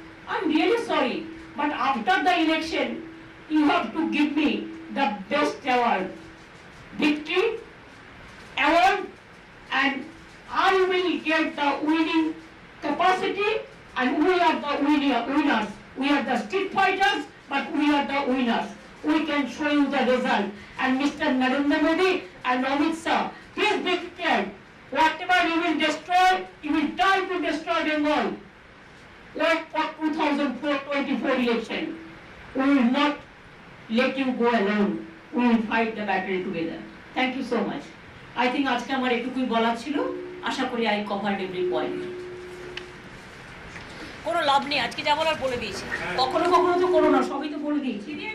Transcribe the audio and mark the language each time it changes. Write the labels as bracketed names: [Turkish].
[English] I am really sorry, but after the election you have to give me the best award, victory award, and I will get the winning capacity, and we are the winners. We are the street fighters, but we are the winners. We can show you the result. And Mr. Narendra Modi and Amit Shah, please be prepared. Whatever you will destroy, you will try to destroy Bengal. Wait for 2024 election. We will not let you go alone. We will fight the battle together. Thank you so much. I think [Bangla] আজকে আমার এটুকুই বলার ছিল। আশা করি [English] I covered every point. [Bangla] কোনো লাভ নেই, আজকে যা বলার বলে দিয়েছি, কখনো কখনো তো করো না, সবই তো বলে দিয়েছি।